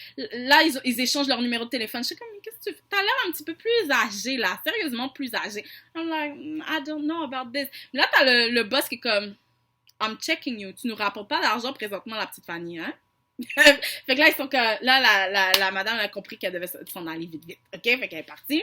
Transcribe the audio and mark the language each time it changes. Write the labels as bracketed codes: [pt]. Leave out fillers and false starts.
[fr] Là, ils échangent leur numéro de téléphone. Je suis comme, qu'est-ce que tu fais? T'as l'air un petit peu plus âgé, là. Sérieusement, plus âgé. [en] I'm like, I don't know about this. [fr] Là, t'as le boss qui est comme, [en] I'm checking you. [fr] Tu nous rapportes pas d'argent présentement, la petite Fanny, hein? Fait que là, ils sont que là, la madame a compris qu'elle devait s'en aller vite. OK? Fait qu'elle est partie.